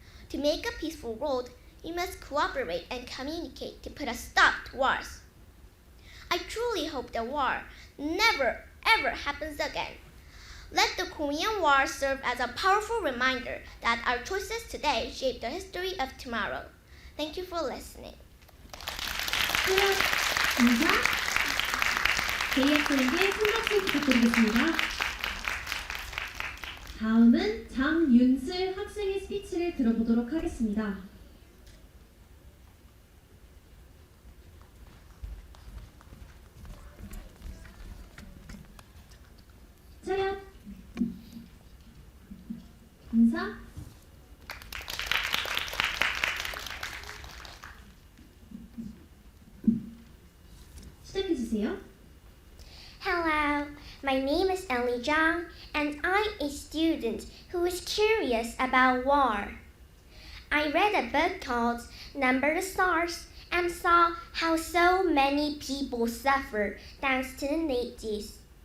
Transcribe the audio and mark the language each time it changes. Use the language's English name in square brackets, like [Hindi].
[English] To make a peaceful world, we must cooperate and communicate to put a stop to wars. I truly hope that war never ever happens again. Let the Korean War serve as a powerful reminder that our choices today shape the history of tomorrow. Thank you for listening. [Korean] 인사 제이학생에게 손박수 부탁드리겠습니다. 다음은 장윤슬 학생의 스피치를 들어보도록 하겠습니다. 차렷 인사 시작해주세요. [English] Hello, my name is Ellie Zhang, and I'm a student who is curious about war. I read a book called Number the Stars and saw how so many people suffered thanks to the Nazis.